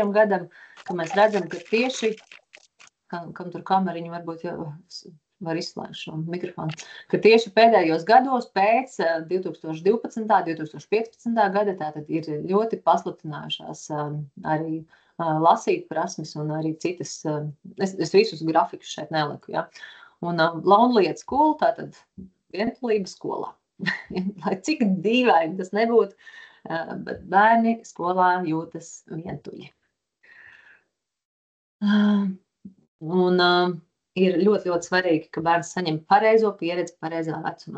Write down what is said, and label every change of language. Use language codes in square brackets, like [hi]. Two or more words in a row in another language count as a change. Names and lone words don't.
[lv] gadam, ka mēs redzam, ka tieši, kam tur kameriņu varbūt jau var izslēgt šo mikrofonu, ka tieši pēdējos gados pēc 2012. 2015. gada tātad ir ļoti pasliktinājušās arī lasīt prasmes un arī citas, es visus grafikus šeit neliku, ja. [en] Un lonely at school, [lv] tātad vientulība skolā. Lai cik dīvaini tas nebūtu, bet bērni skolā jūtas vientuļi. Un ir ļoti, ļoti svarīgi, ka bērns saņem pareizo pieredzi pareizā vecumā.